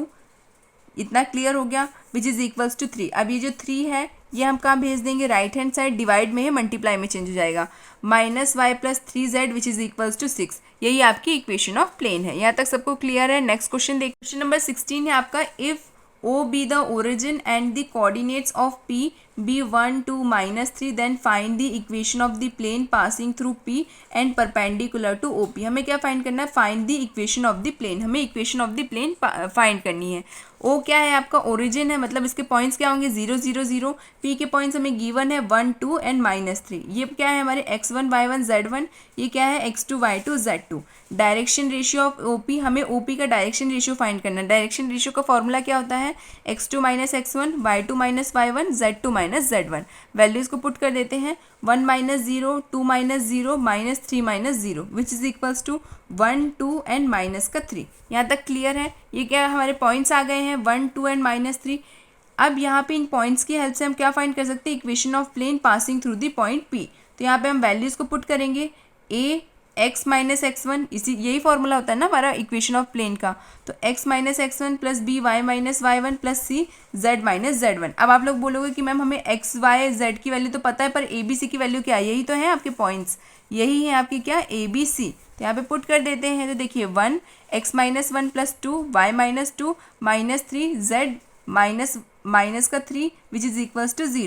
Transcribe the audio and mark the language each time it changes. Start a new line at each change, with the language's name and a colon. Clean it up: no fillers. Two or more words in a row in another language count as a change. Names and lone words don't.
Hindi: इतना क्लियर हो गया
English: which is equals to
Hindi: 3। अब ये जो 3 है ये हम कहाँ भेज देंगे,
English: right hand side,
Hindi: डिवाइड में है मल्टीप्लाई में चेंज हो जाएगा।
English: minus y plus 3z which is equals to 6.
Hindi: यही आपकी
English: equation of plane
Hindi: है। यहाँ तक सबको क्लियर है।
English: next question
Hindi: देखिए,
English: question number 16
Hindi: है आपका।
English: इफ़ O be the origin and the coordinates of P be 1 2 -3, then find the equation of the plane passing through P and perpendicular to OP।
Hindi: हमें क्या फाइंड करना है,
English: find the equation of the plane,
Hindi: हमें
English: equation of the plane find
Hindi: करनी है। O क्या है आपका ओरिजिन है, मतलब इसके पॉइंट्स क्या होंगे 0 0 0। P के पॉइंट्स हमें गिवन है 1 2 एंड -3। ये क्या है हमारे x1 y1 z1, ये क्या है x2 y2 z2।
English: direction ratio of OP,
Hindi: हमें OP का
English: direction ratio find
Hindi: करना है।
English: direction ratio
Hindi: का फॉर्मूला क्या होता है,
English: x2 - x1 y2 - y1 z2 - z1।
Hindi: वैल्यूज़ को पुट कर देते हैं, 1 - 0 2 - 0 -3 - 0
English: which is equals to 1 2 and minus
Hindi: का 3। यहाँ तक क्लियर है। ये क्या हमारे पॉइंट्स आ गए हैं 1 2 एंड -3। अब यहाँ पे इन पॉइंट्स की हेल्प से हम क्या फाइंड कर सकते हैं,
English: equation of plane passing through the point P.
Hindi: तो यहाँ पे हम वैल्यूज़ को पुट करेंगे, a x - x1, इसी यही फॉर्मूला होता है ना हमारा
English: equation of plane
Hindi: का।
English: तो x - x1 प्लस b y - y1 प्लस c z - z1।
Hindi: अब आप लोग बोलोगे कि मैम हमें x y z की वैल्यू तो पता है, पर a b c की वैल्यू क्या है, यही तो है आपके पॉइंट्स, यही है आपकी क्या a b c। तो यहाँ पे पुट कर देते हैं। तो देखिए 1 x - 1 प्लस 2 y - 2 -3 z माइनस का 3
English: which is equals to 0.